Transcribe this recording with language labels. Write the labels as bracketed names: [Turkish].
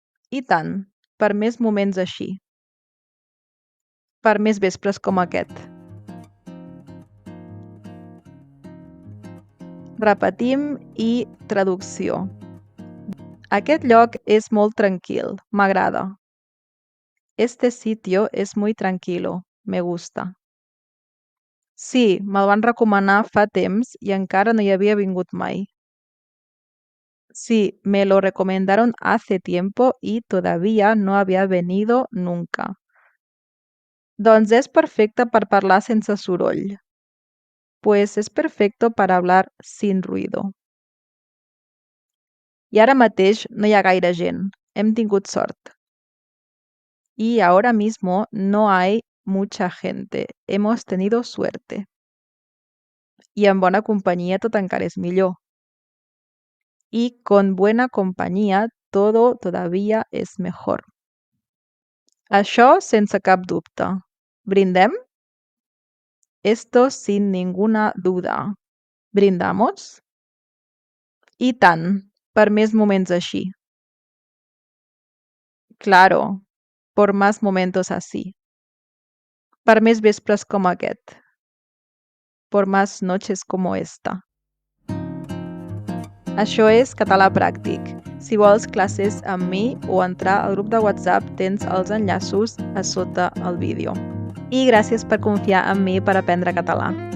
[Catalan] I tant, per més moments així. Per més vespres com aquest. Repetim i traducció. Aquest lloc és molt tranquil, m'agrada. [Spanish] Este sitio es muy tranquilo, me gusta. [Catalan] Sí, me'l van recomanar fa temps i encara no hi havia vingut mai. [Spanish] Sí, me lo recomendaron hace tiempo y todavía no había venido nunca. [Catalan] Doncs és perfecte per parlar sense soroll. [Spanish] Pues es perfecto para hablar sin ruido. [Catalan] I ara mateix no hi ha gaire gent. Hem tingut sort. [Spanish] Y ahora mismo no hay mucha gente. Hemos tenido suerte. [Catalan] I en bona companyia tot encara és millor. [Spanish] Y con buena compañía todo todavía es mejor. [Catalan] Això sense cap dubte. Brindem? [Spanish] Esto sin ninguna duda. ¿Brindamos? [Catalan] I tant, per més moments així. [Spanish] Claro, por más momentos así. [Catalan] Per més vespres com aquest. [Spanish] Por más noches como esta. [Catalan] Això és Català Pràctic. Si vols classes amb mi o entrar al grup de WhatsApp, tens els enllaços a sota el vídeo. I gràcies per confiar en mi per aprendre català.